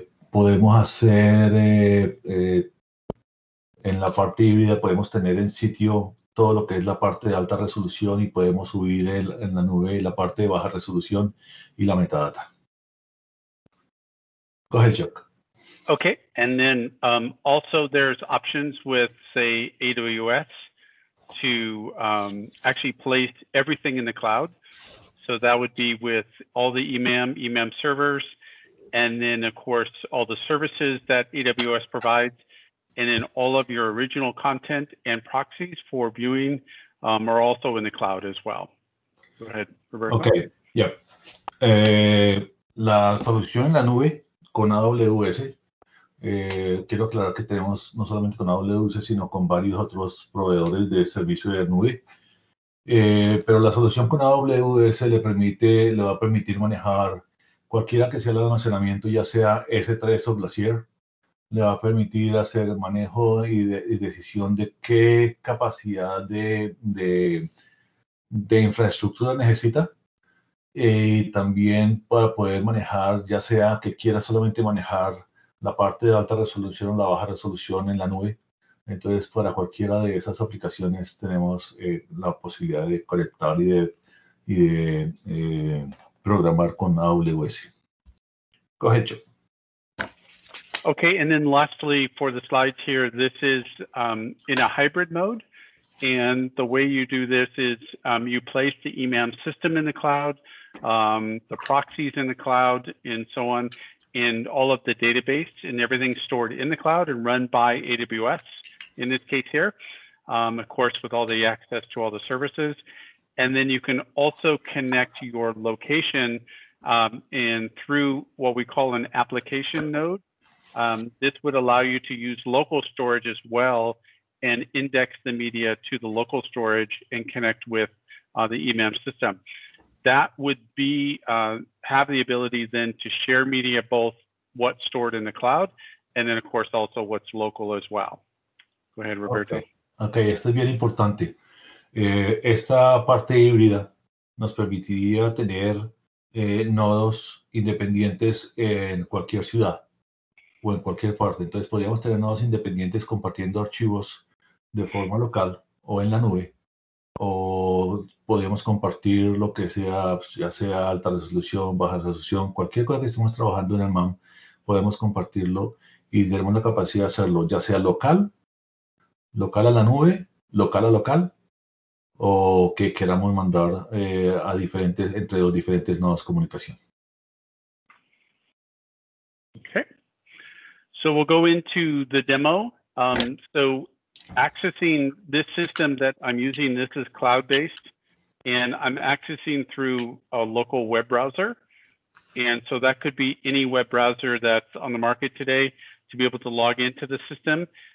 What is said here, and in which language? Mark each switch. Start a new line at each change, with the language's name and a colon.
Spanish: Podemos hacer en la parte híbrida, podemos tener en sitio todo lo que es la parte de alta resolución, y podemos subir en la nube la parte de baja resolución y la metadata.
English: Go ahead, Chuck. Okay, and then also there's options with, say, AWS to actually place everything in the cloud. So that would be with all the EMAM servers, and then, of course, all the services that AWS provides, and then all of your original content and proxies for viewing are also in the cloud as well. Go ahead, Roberto. Okay, yeah.
Spanish: La solución en la nube con AWS, quiero aclarar que tenemos no solamente con AWS, sino con varios otros proveedores de servicio de nube. Pero la solución con AWS le va a permitir manejar cualquiera que sea el almacenamiento, ya sea S3 o Glacier. Le va a permitir hacer manejo y decisión de qué capacidad de infraestructura necesita, y también para poder manejar, ya sea que quiera solamente manejar la parte de alta resolución o la baja resolución en la nube. Entonces, para cualquiera de esas aplicaciones tenemos la posibilidad de conectar y de programar con AWS.
English: Go ahead, Joe. Okay, and then lastly, for the slides here, this is in a hybrid mode. And the way you do this is you place the EMAM system in the cloud, the proxies in the cloud, and so on, and all of the database and everything stored in the cloud and run by AWS in this case here, of course, with all the access to all the services. And then you can also connect your location and through what we call an application node. This would allow you to use local storage as well and index the media to the local storage and connect with the EMAM system. That would be have the ability then to share media, both what's stored in the cloud and then, of course, also what's local as well. Go ahead, Roberto.
Spanish: Okay, esto es bien importante. Esta parte híbrida nos permitiría tener nodos independientes en cualquier ciudad o en cualquier parte. Entonces, podríamos tener nodos independientes compartiendo archivos de forma local o en la nube, o podemos compartir lo que sea, ya sea alta resolución, baja resolución, cualquier cosa que estemos trabajando en el MAM, podemos compartirlo y tenemos la capacidad de hacerlo, ya sea local a la nube, local a local, o que queramos mandar entre los diferentes nodos de comunicación.
English: Okay, so we'll go into the demo. So accessing this system that I'm using. This is cloud-based, and I'm accessing through a local web browser. And so that could be any web browser that's on the market today to be able to log into the system.